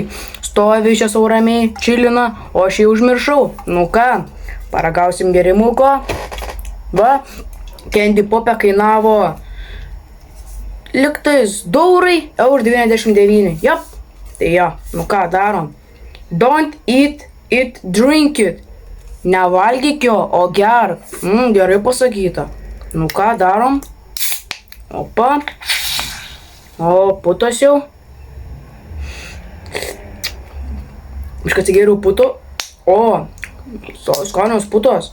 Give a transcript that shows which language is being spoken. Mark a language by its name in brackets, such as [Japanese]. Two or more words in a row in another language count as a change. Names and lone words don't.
[Lithuanian] Stovi čia sau ramiai, čilina, o aš jį užmiršau. Nu ką, paragausim gerimuko. Va, Candy Popė kainavo liktais 2,99 €. Jop, tai jo, nu ką darom. [English] Don't eat it, drink it. [Lithuanian] Nevalgyk jo, o gerk. Gerai pasakyta. Nu ką darom. Opa. O, putos jau. Iškai atsigėriau putų. O, skanios putos.